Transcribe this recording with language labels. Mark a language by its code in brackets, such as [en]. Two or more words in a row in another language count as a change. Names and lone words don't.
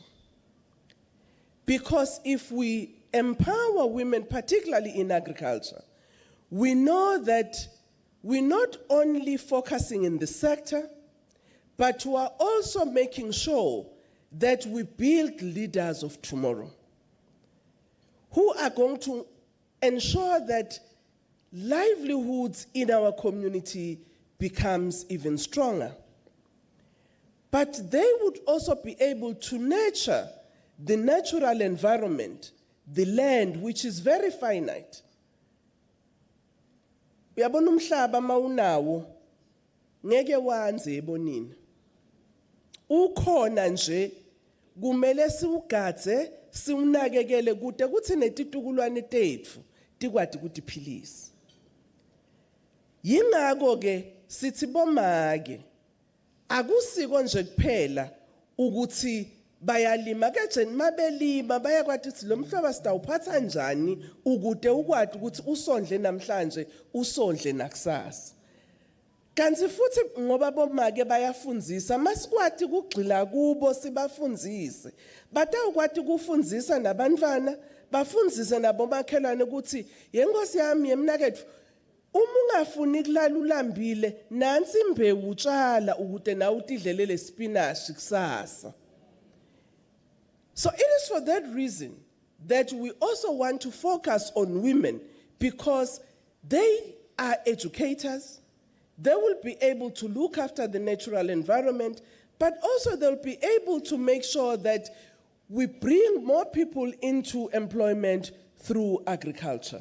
[en] Because if we empower women, particularly in agriculture, we know that we're not only focusing in the sector, but we are also making sure that we build leaders of tomorrow who are going to ensure that livelihoods in our community becomes even stronger. But they would also be able to nurture the natural environment the land, which is very finite. [ss] Uyabona umhlaba mawunawo ngeke wanze ebonini. Ukhona nje kumele siugadze siunakekele kude kuthi netitukulwane tethu tikwati kutiphilisa. Yingakho ke sithi bomake akusiko nje kuphela ukuthi bayalima keje mabelima bayakwati ukuthi lo mhlaba sitawuphatha njani ukude ukwati ukuthi usondle namhlanje usondle nakusasa. Kanti futhi ngoba bomake bayafundzisa masikwati kugxila kubo sibafundzise batawukwati kufundzisa nabantwana bafundzise nabomakhelwane ukuthi yenkosi yami yemnakethu uma ungafuni kulala ulambile nansi imbewu utshala ukude nawe utidlelele spinach kusasa. [en] So it is for that reason that we also want to focus on women, because they are educators. They will be able to look after the natural environment, but also they'll be able to make sure that we bring more people into employment through agriculture.